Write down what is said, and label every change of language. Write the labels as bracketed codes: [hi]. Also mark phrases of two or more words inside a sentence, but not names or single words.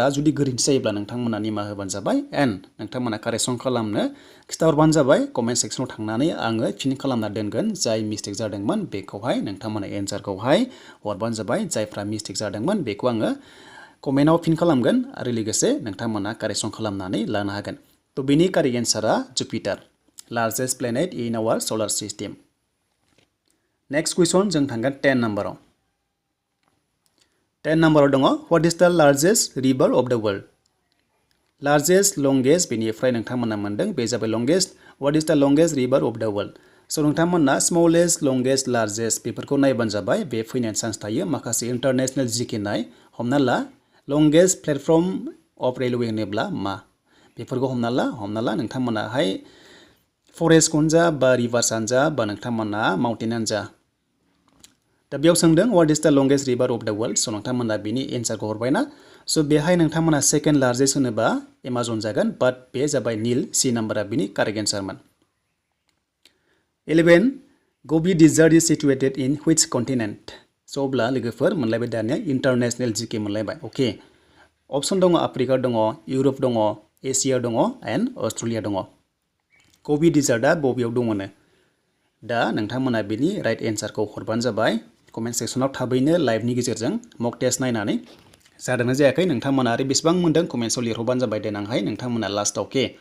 [brx] जुदि गोरोन्थि जायोब्ला नोंथांमोना निमाहा होबानो जाबाय एन्ड नोंथांमोना कारेक्सन खालामनो खिथाहरबानो जाबाय कमेन्ट सेक्सनाव थांनानै आङो फिन खालामना दोनगोन जाय मिस्टेक जादोंमोन बेखौहाय नोंथांमोना एन्सारखौहाय हरबानो जाबाय जायफ्रा मिस्टेक जादोंमोन बेखौ आङो कमेन्टआव फिन खालामगोन आरो लोगोसे नोंथांमोना कारेक्सन खालामनानै लानो हागोन थ' बेनि [en] correct answera Jupiter largest planet in our solar system next question [brx] जों थांगोन 10 नाम्बाराव 10 नाम्बाराव दङ [en] what is the largest river of the world largest longest [brx] बेनिफ्राय नोंथांमोना मोनदों बे जाबाय लंगेस्ट [en] what is the longest river of the world [brx] स' नोंथांमोना [en] smallest longest largest [brx] बेफोरखौ नायबानो जाबाय बे फैनायनि चान्स थायो माखासे [en] international GK [brx] नाय हमना ला [en] longest platform of railway [brx] होनोब्ला मा बेफोरखौ हमना ला नोंथांमोनाहाय फरेस्टखौनो जा बा रिभार्सआनो जा बा नोंथांमोना माउन्टेनानो जा दा बेयाव सोंदों [en] what is the longest river of the world [brx] स' नोंथांमोना बिनि एन्सारखौ हरबायना स' बेहाय नोंथांमोना [en] second largest [brx] होनोबा एमाजन जागोन बाट बे जाबाय नील सी नाम्बारा बिनि [en] correct answermon [brx] 11 [en] Gobi desert is situated in which continent [brx] स' अब्ला लोगोफोर मोनलायबाय दानिया [en] international GK [brx] मोनलायबाय ओके ऑप्शन दङ आफ्रिका दङ इउरप दङ एसिया दङ एन्ड अस्ट्रेलिया दङ गोबी डेजर्टआ बबेयाव दङनो दा नोंथांमोना बिनि [en] right answerkhou [brx] हरबानो जाबाय कमेन्ट सेक्सनाव थाबैनो लाइभनि गेजेरजों [en] mock test [brx] नायनानै जादोंना जायाखै नोंथांमोना आरो बेसेबां मोनदों कमेन्ट्सआव लिरहरबानो जाबाय देनांहाय नोंथांमोना लास्टआव के